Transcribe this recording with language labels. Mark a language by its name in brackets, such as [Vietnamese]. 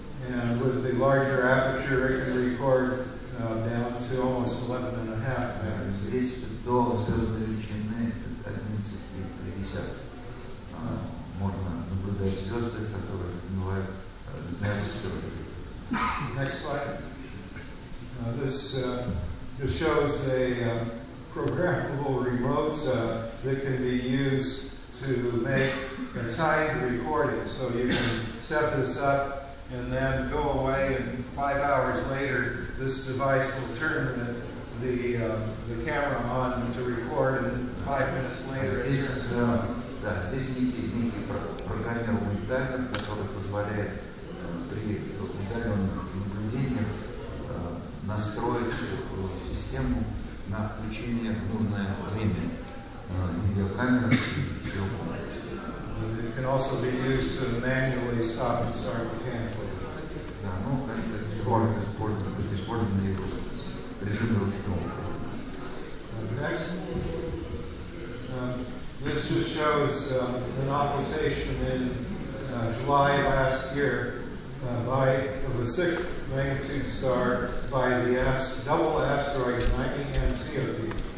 [English] And with the larger aperture, it can record down to almost 11.5 magnitude. [Russian] Здесь до звездной величины 11,3. Можно наблюдать звезды, которые затмеваются астероидами. [English] Next slide. This shows a programmable portable remote that can be used to make a timed recording. So you can set this up and then go away, and 5 hours later, this device will turn the camera on to record, and 5 minutes later it turns it off. [Russian] Да, здесь некий программируемый таймер, который позволяет при удаленных наблюдениях настроить систему на включение в нужное время видеокамеры и всего. [English] It can also be used to manually stop and start mechanically. [Russian] Да, ну, это может быть использовано и в режиме ручного. [English] Next. This just shows an occultation in July last year of a 6th magnitude star by the double asteroid 90 Antiope.